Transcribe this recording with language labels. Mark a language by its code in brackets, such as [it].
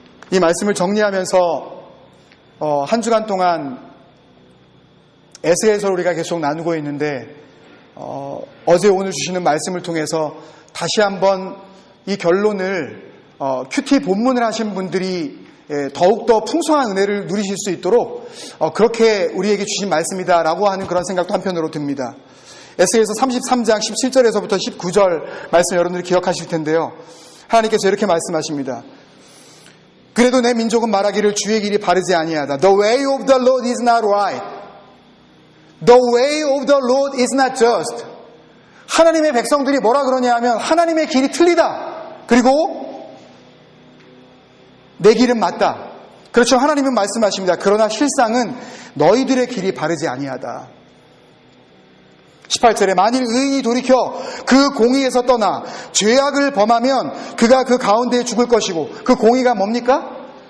[ko] 이 말씀을 정리하면서 한 주간 동안 에스겔서를 우리가 계속 나누고 있는데, 어제 오늘 주시는 말씀을 통해서 다시 한번 이 결론을 큐티 본문을 하신 분들이 더욱더 풍성한 은혜를 누리실 수 있도록 그렇게 우리에게 주신 말씀이다라고 하는 그런 생각도 한편으로 듭니다. 에스겔서 33장 17절에서부터 19절 말씀 여러분들이 기억하실 텐데요. 하나님께서 이렇게 말씀하십니다. 그래도 내 민족은 말하기를 주의 길이 바르지 아니하다. [en] The way of the Lord is not right. The way of the Lord is not just. [ko] 하나님의 백성들이 뭐라 그러냐 하면 하나님의 길이 틀리다. 그리고 내 길은 맞다. 그렇죠. 하나님은 말씀하십니다. 그러나 실상은 너희들의 길이 바르지 아니하다. 18절에 만일 의인이 돌이켜 그 공의에서 떠나 죄악을 범하면 그가 그 가운데에 죽을 것이고, 그 공의가 뭡니까?